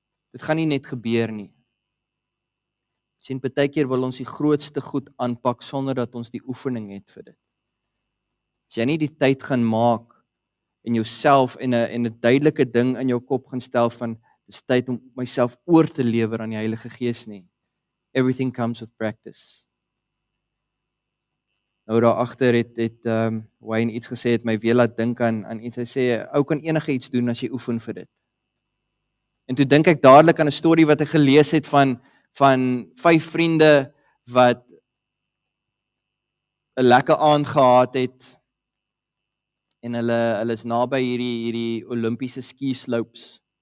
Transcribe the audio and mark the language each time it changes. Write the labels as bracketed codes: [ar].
[af] Dit gaan nie net gebeur nie. Sien, partykeer wil ons die grootste goed aanpak sonder dat ons die oefening het vir dit. As jy nie die tyd gaan maak en jouself en 'n duidelike ding in jou kop gaan stel van dis tyd om myself oor te lewer aan die Heilige Gees nie. [en] Everything comes with practice. [af] Nou daar agter het Wayne iets gesê, het my weer laat dink aan iets. Hy sê, ou kan enige iets doen as jy oefen vir dit. En toe dink ek dadelik aan 'n storie wat ek gelees het van 5 vriende wat 'n lekker aand gehad het, en hulle is naby hierdie Olimpiese ski slopes.